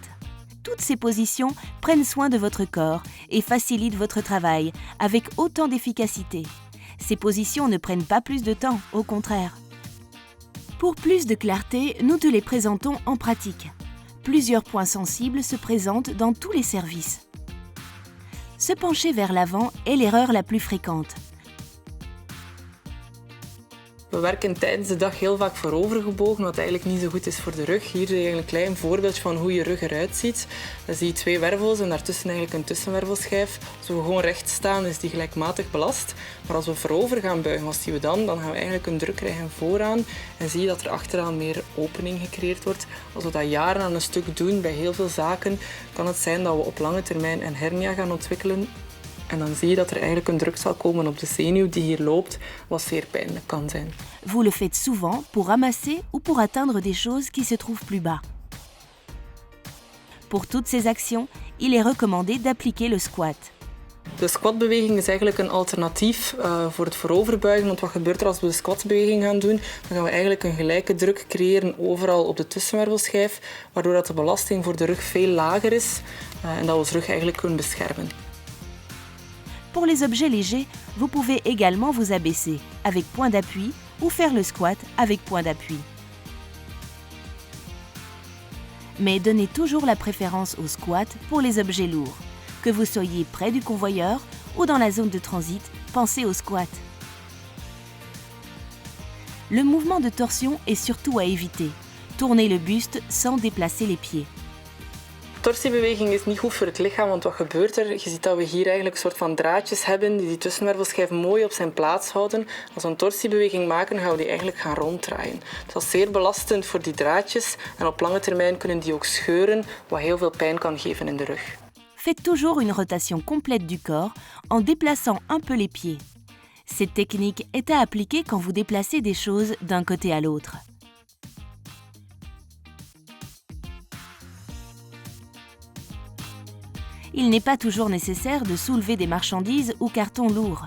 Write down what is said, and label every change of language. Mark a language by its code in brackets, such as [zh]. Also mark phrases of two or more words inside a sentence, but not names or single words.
[fr] Toutes ces positions prennent soin de votre corps et facilitent votre travail avec autant d'efficacité. Ces positions ne prennent pas plus de temps, au contraire. Pour plus de clarté, nous te les présentons en pratique. Plusieurs points sensibles se présentent dans tous les services. Se pencher vers l'avant est l'erreur la plus fréquente. [nl] We werken tijdens de dag heel vaak voorovergebogen, wat eigenlijk niet zo goed is voor de rug. Hier zie je een klein voorbeeldje van hoe je rug eruit ziet. Dan zie je twee wervels en daartussen eigenlijk een tussenwervelschijf. Als we gewoon recht staan, is die gelijkmatig belast. Maar als we voorover gaan buigen, wat zien we dan? Dan gaan we eigenlijk een druk krijgen vooraan en zie je dat er achteraan meer opening gecreëerd wordt. Als we dat jaren aan een stuk doen bij heel veel zaken, kan het zijn dat we op lange termijn een hernia gaan ontwikkelen. En dan zie je dat er eigenlijk een druk zal komen op de zenuw die hier loopt, wat zeer pijnlijk kan zijn. [fr] Vous le faites souvent pour ramasser ou pour atteindre des choses qui se trouvent plus bas. Pour toutes ces actions, il est recommandé d'appliquer le squat. [nl] De squatbeweging is eigenlijk een alternatief voor het vooroverbuigen, want wat gebeurt er als we de squatbeweging gaan doen? Dan gaan we eigenlijk een gelijke druk creëren overal op de tussenwervelschijf, waardoor dat de belasting voor de rug veel lager is en dat we onze rug eigenlijk kunnen beschermen. [fr] Pour les objets légers, vous pouvez également vous abaisser avec point d'appui ou faire le squat avec point d'appui. Mais donnez toujours la préférence au squat pour les objets lourds. Que vous soyez près du convoyeur ou dans la zone de transit, pensez au squat. Le mouvement de torsion est surtout à éviter. Tournez le buste sans déplacer les pieds. [nl] Torsiebeweging is niet goed voor het lichaam, want wat gebeurt er? Je ziet dat we hier eigenlijk een soort van draadjes hebben die die tussenwervelschijf mooi op zijn plaats houden. Als we een torsiebeweging maken, gaan we die eigenlijk gaan ronddraaien. Dat is zeer belastend voor die draadjes en op lange termijn kunnen die ook scheuren, wat heel veel pijn kan geven in de rug. [fr] Faites toujours une rotation complète du corps en déplaçant un peu les pieds. Cette technique est à appliquer quand vous déplacez des choses d'un côté à l'autre. Il n'est pas toujours nécessaire de soulever des marchandises ou cartons lourds.